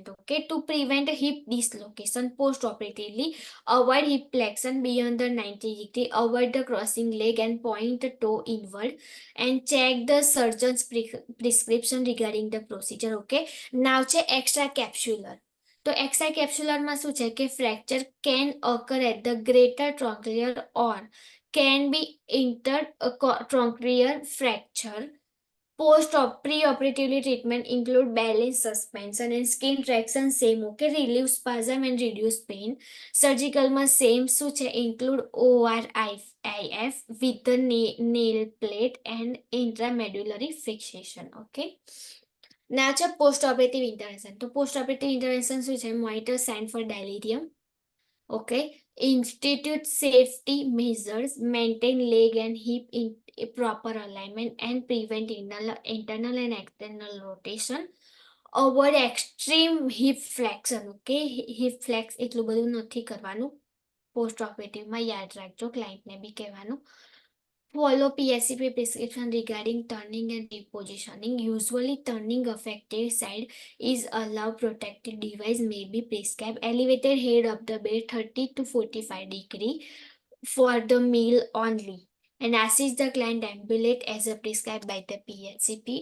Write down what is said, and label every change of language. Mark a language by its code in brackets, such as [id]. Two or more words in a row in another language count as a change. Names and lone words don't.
[en] okay, to prevent hip dislocation post operatively, avoid hip flexion beyond the 90 degree, avoid the crossing leg and point toe inward and check the surgeon's prescription regarding the procedure. okay, now છે extra capsular. તો extra capsularમાં [gu] શું છે કે [en] fracture can occur at the greater trochanteric or can be inter trochanteric fracture. Pre-operatively treatment include balance suspension and skin traction same. Okay, relieve spasm and reduce pain. Surgical માં same [gu] શું છે, [en] include ORIF with the nail plate and intramedullary fixation. Okay, now છે post operative intervention. [gu] તો [en] post operative intervention [gu] શું છે, [en] monitor sign for delirium. Okay, institute safety measures, maintain leg and hip in proper alignment and prevent internal and external rotation. Avoid extreme hip flexion. Okay, hip flex [gu] એટલું બધું નથી કરવાનું. [en] post operativeમાં [gu] યાદ રાખજો, ક્લાયન્ટને બી કહેવાનું. [en] Follow PSCP prescription regarding turning and repositioning. Usually, turning affected side is allowed. Protective device may be prescribed. Elevated head of the bed 30 to 45 degree for the meal only. And assist the client ambulate as a prescribed by the PHCP.